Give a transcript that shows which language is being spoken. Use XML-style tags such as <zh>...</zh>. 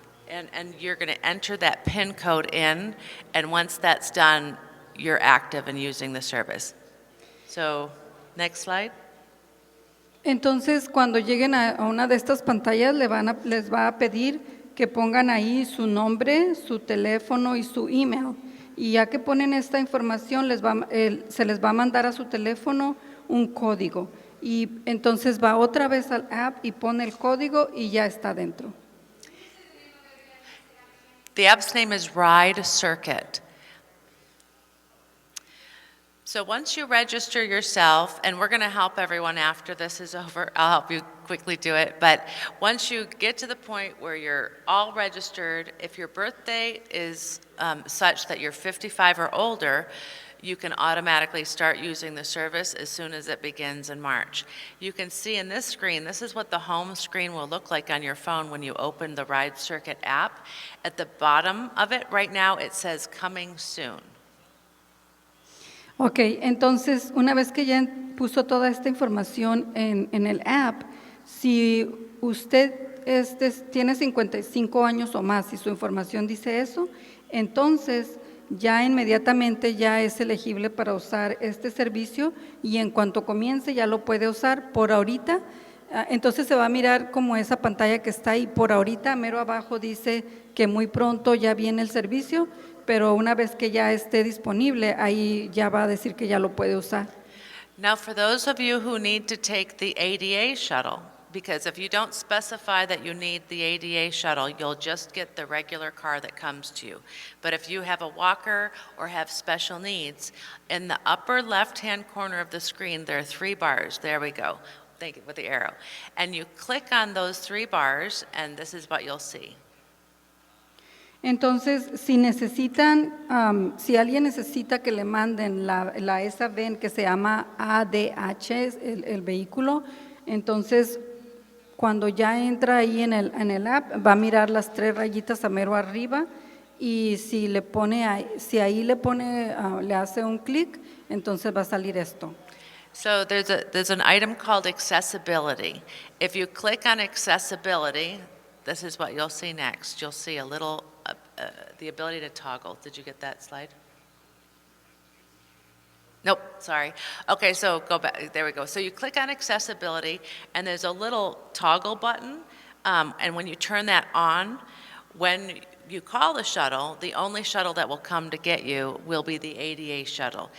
<en>And you're going to enter that PIN code in, and once that's done, you're active and using the service. So, next slide.</en> <es>Entonces, cuando lleguen a una de estas pantallas, les va a pedir que pongan ahí su nombre, su teléfono y su email. Y ya que ponen esta información, se les va a mandar a su teléfono un código. Y entonces va otra vez al app y pone el código y ya está dentro.</es> <en>The app's name is Ride Circuit. So once you register yourself, and we're going to help everyone after this is over, I'll help you quickly do it, but once you get to the point where you're all registered, if your birthday is such that you're 55 or older, you can automatically start using the service as soon as it begins in March. You can see in this screen, this is what the home screen will look like on your phone when you open the Ride Circuit app. At the bottom of it right now, it says coming soon.</en> <es>Ok, entonces una vez que ya puso toda esta información en el app, si usted tiene 55 años o más y su información dice eso, entonces ya inmediatamente ya es elegible para usar este servicio y en cuanto comience ya lo puede usar. Por ahorita, entonces se va a mirar como esa pantalla que está ahí. Por ahorita, mero abajo dice que muy pronto ya viene el servicio, pero una vez que ya esté disponible, ahí ya va a decir que ya lo puede usar.</es> <en>Now, for those of you who need to take the ADA shuttle, because if you don't specify that you need the ADA shuttle, you'll just get the regular car that comes to you. But if you have a walker or have special needs, in the upper left-hand corner of the screen, there are 3 bars. There we go. Thank you, with the arrow. And you click on those 3 bars, and this is what you'll see.</en> <es>Entonces, si necesitan, si alguien necesita que le manden esa VEN que se llama ADH, el vehículo, entonces cuando ya entra ahí en el app, va a mirar las 3 rayitas a mero arriba y si ahí le hace un clic, entonces va a salir esto.</es> <en>So there's an item called accessibility. If you click on accessibility, this is what you'll see next. You'll see a little, the ability to toggle. Did you get that slide? Nope, sorry. Okay, so go back, there we go. So you click on accessibility, and there's a little toggle button, and when you turn that on, when you call the shuttle, the only shuttle that will come to get you will be the ADA shuttle.</en>